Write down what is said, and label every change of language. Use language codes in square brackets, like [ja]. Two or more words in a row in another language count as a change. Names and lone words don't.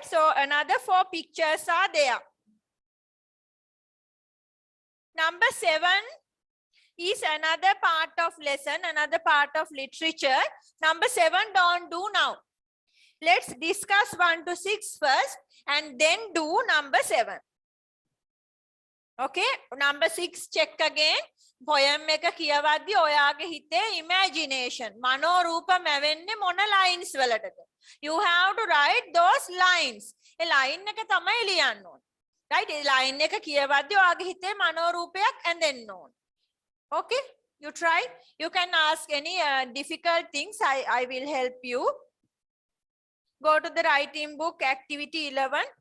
[en] So another 4 pictures are there. Number 7 is another part of lesson, another part of literature. Number 7 don't do now. Let's discuss 1 to 6 first and then do number 7. Okay, number 6 check again. [si] Poem එක කියවද්දි ඔයාගේ හිතේ imagination මනෝරූප මැවෙන්නේ මොන lines වලටද? [en] You have to write those lines. [si] ඒ line එක තමයි ලියන්න ඕනේ. Right? ඒ line එක කියවද්දි ඔයාගේ හිතේ මනෝරූපයක් ඇඳෙන්න ඕනේ. [en] Okay, you try. You can ask any difficult things. I will help you. Go to the writing book, activity 11.